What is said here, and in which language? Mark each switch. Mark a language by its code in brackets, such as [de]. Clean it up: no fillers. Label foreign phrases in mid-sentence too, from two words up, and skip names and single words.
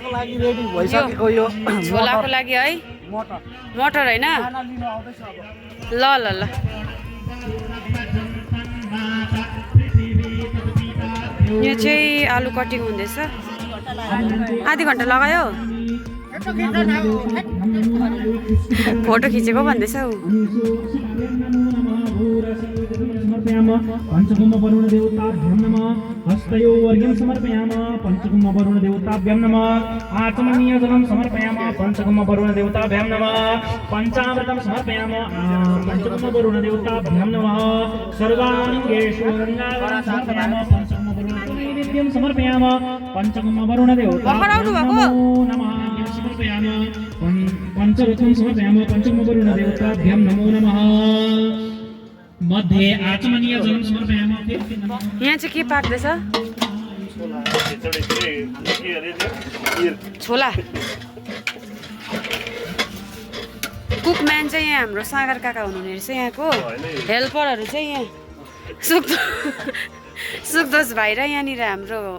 [ne] छोलाको लागि है मटर होइन ल ल ल यहाँ चाहिँ आलु कटिङ हुँदैछ आधी घन्टा लगायो फोटो खिचेको भन्दैछ ऊ [sa] पंचकुंभ वरुण देवताभ्यं नमः हस्तयो वर्ग्यं समर्पयामः पंचकुंभ वरुण देवताभ्यं नमः आचमनीय जलं समर्पयामः पंचकुंभ वरुण देवताभ्यं नमः पंचामृतं समर्पयामः पंचकुंभ वरुण देवताभ्यं नमः सर्वाङ्गेषु गंगाजलं समर्पयामः पंचकुंभ वरुण नैवेद्यं समर्पयामः पंचकुंभ वरुण देवताभ्यं नमः समर्पयामः पंचरत्नं समर्पयामः पंचकुंभ वरुण देवताभ्यं नमो नमः मध्ये आचमनीय जलं समर्पयामः [ne] यहाँ चाहिँ के पाक्दैछ छोला कुकम्यान चाहिँ यहाँ हाम्रो सागर काका हुनुहुने रहेछ यहाँको हेल्परहरू चाहिँ यहाँ सुक्दोष भाइ र यहाँनिर हाम्रो